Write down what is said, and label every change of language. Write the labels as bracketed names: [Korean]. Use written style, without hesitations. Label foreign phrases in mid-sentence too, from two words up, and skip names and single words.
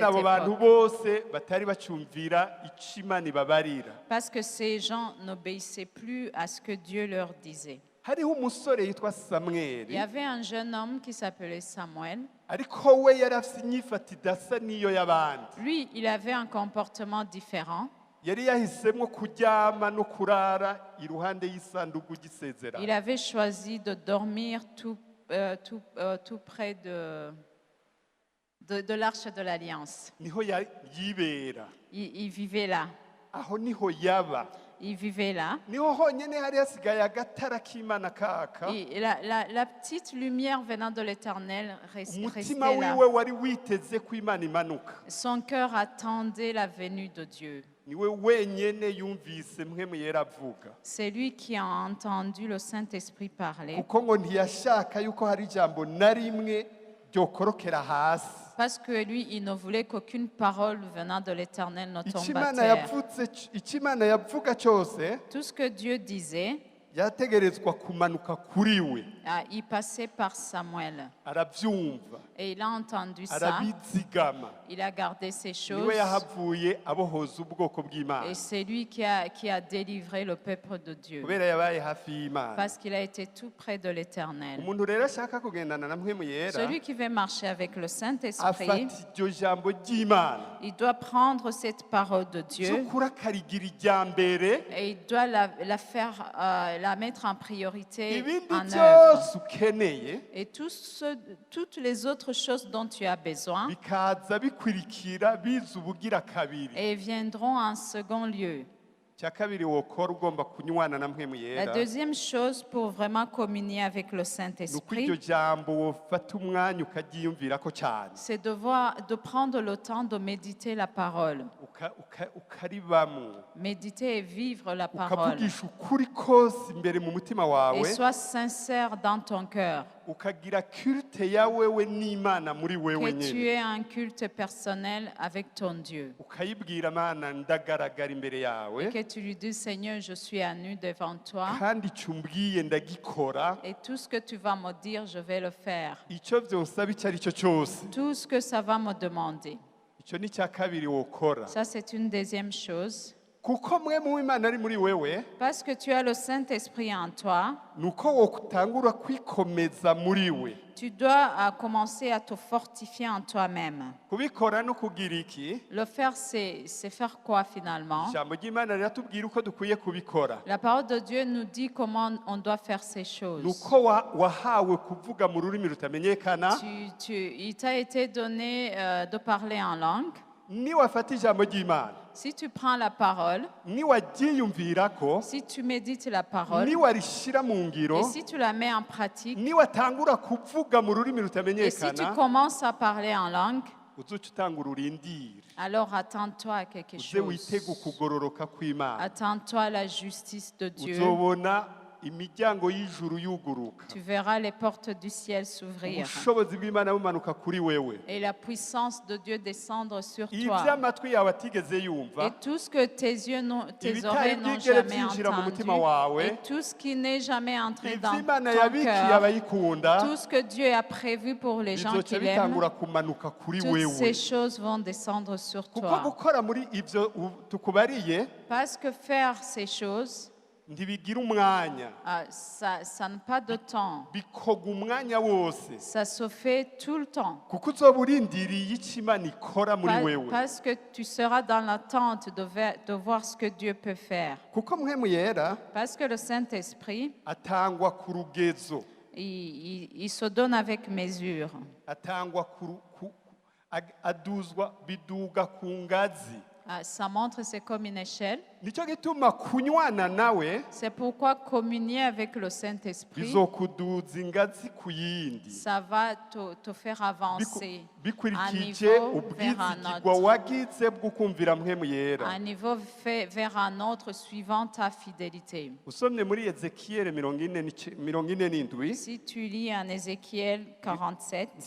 [Rundi] kubera abo bantu [French] époque. [Rundi] bose batari bacumvira icyo imana ibabarira [French] Parce que ces gens n'obéissaient plus à ce que Dieu leur disait. [Rundi] hariho umusore yitwa [French] Il y [Rundi] samweli [French] avait un jeune homme qui s'appelait Samuel. [Rundi] ariko we yari afite inyifato idasa n'iyo y'abandi [French] Lui, il avait un comportement différent. [Rundi] yari yahisemo kuryama no kurara iruhande y'isanduku [French] Il [Rundi] ry'isezerano [French] avait choisi de dormir tout près de l'arche de l'Alliance. [Rundi] niho yibera [French] Il vivait là. [Rundi] aho niho yaba [French] Il vivait là. [Rundi] niho honyine hari hasigaye agatara k'imana kaka [French] Et la petite lumière venant de l'Éternel [Rundi] umutima [French] restait là. [Rundi] wiwe wari witeze ko imana imanuka [French] Son cœur attendait la venue de Dieu. [Rundi] niwe wenyine yumvise mpwemu yera avuga [French] C'est lui qui a entendu le Saint-Esprit parler. [Rundi] kuko ngo ntiyashaka yuko hari ijambo na rimwe ryokorokera hasi [French] Parce que lui, il ne voulait qu'aucune parole venant de l'Éternel ne [Rundi] icyo [French] tombe à [Rundi] imana [French] terre. [Rundi] icyo imana yavuga cyose [French] Tout ce que Dieu disait, [Rundi] yategerezwa kumanuka kuri we [French] il passait par Samuel. [Rundi] arabyumva [French] Et il a entendu ça. [Rundi] arabizigama [French] Il a gardé ces choses. [Rundi] niwe yahavuye abohoza ubwoko [French] Et [Rundi] bw'imana [French] c'est lui qui a délivré le peuple de Dieu. [Rundi] kubera yabaye hafi y'imana [French] Parce qu'il a été tout près de l'Éternel. [Rundi] umuntu rero ashaka kugendana na mpwemu yera [French] Celui qui veut marcher avec le [Rundi] afata [French] Saint-Esprit, [Rundi] iryo jambo ry'imana [French] il doit prendre cette parole de Dieu [Rundi] cyokuri akarigira irya mbere [French] et il doit la mettre en priorité, [Rundi] ibindi [French] en œuvre. [Rundi] byose ukeneye [French] Et toutes les autres choses dont tu as besoin [Rundi] bikaza bikurikira biza ubugira kabiri [French] et viendront en second lieu. [Rundi] cya kabiri wokora ugomba kunywana na mpwemu [French] La [Rundi] yera [French] deuxième chose pour vraiment communier avec le [Rundi] ni uko iryo [French] Saint-Esprit, [Rundi] jambo wofata umwanya ukaryiyumvirako cyane [French] c'est de prendre le temps de méditer la parole. [Rundi] ukaribamo [French] Méditer et vivre la parole. [Rundi] ukavugisha ukuri kose imbere mu mutima [French] Et [Rundi] wawe [French] sois sincère dans ton cœur. [Rundi] ukagira culte ya wewe n'imana muri wewe [French] Que tu [Rundi] nyine [French] aies un culte personnel avec ton Dieu. [Rundi] ukayibwira mana ndagaragara imbere yawe [French] Que tu lui dis, Seigneur, je suis à nu devant toi. [Rundi] kandi icyo umbwiye ndagikora [French] Et tout ce que tu vas me dire, je vais le faire. [Rundi] icyo byonsaba icyo ari cyo cyose [French] Tout ce que ça va me demander. [Rundi] icyo ni icya kabiri wokora [French] Ça, c'est une deuxième chose. [Rundi] kuko mwe mu Imana ari muri wewe [French] Parce que tu as le Saint-Esprit en toi, [Rundi] nuko wotangura kwikomeza muri we [French] tu dois commencer à te fortifier en toi-même. [Rundi] kubikora no kugira iki [French] Le faire, c'est faire quoi finalement? [Rundi] ijambo ry'Imana riratubwira uko dukwiye kubikora [French] La parole de Dieu nous dit comment on doit faire ces choses. [Rundi] nuko wahawe kuvuga mu rurimi rutamenyekana [French] Il t'a été donné de parler en langue. [Rundi] niwafata ijambo ry'Imana [French] Si tu prends la parole, [Rundi] niwaryiyumvirako [French] si tu médites la parole, [Rundi] niwarishira mu ngiro [French] et si tu la mets en pratique, [Rundi] niwatangura kuvuga mu rurimi [French] et si tu [Rundi] rutamenyekana [French] commences à parler en langue, [Rundi] uzuca utangura urindire [French] alors attends-toi à quelque [Rundi] uze witege [French] chose. [Rundi] ukugororoka kw'Imana [French] Attends-toi à la justice de Dieu. [Rundi] uzobona imiryango y'ijuru yuguruka [French] Tu verras les portes du ciel s'ouvrir [Rundi] ubushobozi bw'Imana bumanuka kuri wewe [French] et la puissance de Dieu descendre sur [Rundi] ibyo [French] toi. [Rundi] amatwi yawe atigeze yumva [French] Et tout ce que tes [Rundi] ibitari [French] oreilles n'ont [Rundi] byigere [French] jamais [Rundi] byinjira mu [French] entendu, [Rundi] mutima wawe [French] et tout ce qui n'est jamais entré [Rundi] ibyo [French] dans [Rundi] Imana [French] ton [Rundi] yabikiye [French] cœur, [Rundi] abayikunda [French] tout ce que Dieu a prévu pour les gens qui [Rundi] bizoca [French] l'aiment, [Rundi] bitangura kumanuka kuri [French] toutes [Rundi] wewe [French] ces choses vont descendre sur [Rundi] kuko [French] toi. [Rundi] gukora muri ibyo tukubariye [French] Parce que faire ces choses, [Rundi] ntibigira umwanya [French] ça n'a pas de temps. [Rundi] bikoga umwanya wose [French] Ça se fait tout le temps. [Rundi] kuko uzoba urindiriye icyo Imana ikora muri wewe [French] Parce que tu seras dans l'attente de voir ce que Dieu peut faire. [Rundi] kuko mpwemu yera [French] Parce que le Saint-Esprit, [Rundi] atangwa ku rugezo [French] il se donne avec mesure. [Rundi] atangwa aduzwa biduga ku ngazi [French] Ça montre, c'est comme une échelle. [Rundi] nicyo gituma kunywana nawe [French] C'est pourquoi communier avec le Saint-Esprit, [Rundi] bizokuduza ingazi ku yindi [French] ça va te faire avancer [Rundi] bikurikije [French] un niveau vers un [Rundi] ubwizigirwa [French] autre. [Rundi] wagize bwo kumvira mpwemu yera [French] Un niveau vers un autre suivant ta fidélité. [Rundi] usomye muri Ezekiyeli 47 [French] Si tu lis en Ézéchiel 47,